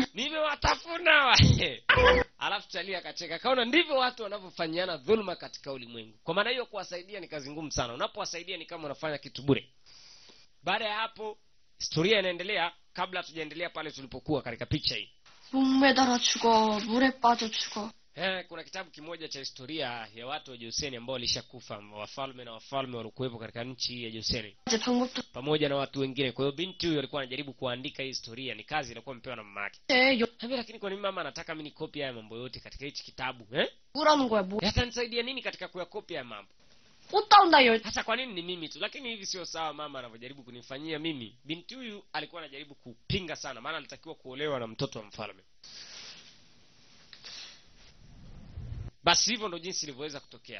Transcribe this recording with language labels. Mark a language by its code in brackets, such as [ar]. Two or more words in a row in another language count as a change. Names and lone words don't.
[sw] Nimewatafuna. Alafu Chalia akacheka. Kaona ndivyo watu wanavyofanyana dhulma katika ulimwengu. Kwa maana hiyo kuwasaidia ni kazi ngumu sana. Unapowasaidia ni kama unafanya kitu bure. Baada ya hapo historia inaendelea. Kabla tujaendelea pale tulipokuwa katika picha hii. [ko] 목매달아 죽어, 물에 빠져 죽어. [sw] Kuna kitabu kimoja cha historia ya watu wa Joseni ambao walishakufa, wafalme walikuwepo katika nchi ya Joseni. Pamoja na watu wengine. Kwa hiyo binti huyo alikuwa anajaribu kuandika hii historia, ni kazi ilikuwa mpewa na mama yake. Lakini kwa nini mama anataka mimi nikopi haya mambo yote katika hichi kitabu? [ko] 뭐라는 거야, 뭐? [sw] Yatanisaidia nini katika kuyakopi haya mambo? Hasa kwa nini ni mimi tu? Lakini hivi sio sawa mama anavyojaribu kunifanyia mimi. Binti huyu alikuwa anajaribu kupinga sana, maana alitakiwa kuolewa na mtoto wa mfalme. Basi hivyo ndo jinsi ilivyoweza kutokea.